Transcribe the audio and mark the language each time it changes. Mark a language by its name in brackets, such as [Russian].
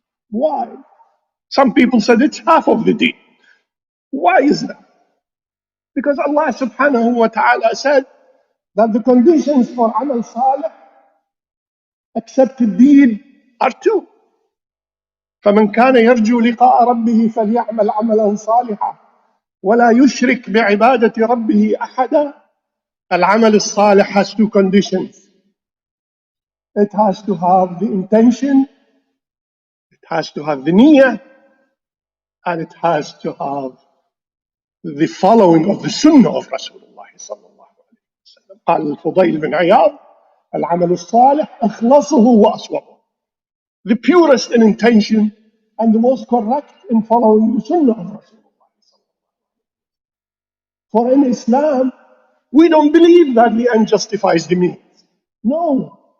[English] Why? Some people said it's half of the deed. Why is that? Because Allah subhanahu wa ta'ala said that the conditions for amal salih, accepted deed, are two. [Arabic] فمن كان يرجو لقاء ربه فليعمل عملا صالحا ولا يشرك بعبادة ربه أحدا. [English] العمل الصالح has two conditions. It has to have the intention, it has to have the niyyah, and it has to have the following of the sunnah of Rasulullah sallallahu alayhi wa sallam. [Arabic] قال الفضيل بن عياض العمل الصالح أخلصه وأصوبه. [English] The purest in intention and the most correct in following the sunnah of Rasulullah. For in Islam, we don't believe that the end justifies the means. No.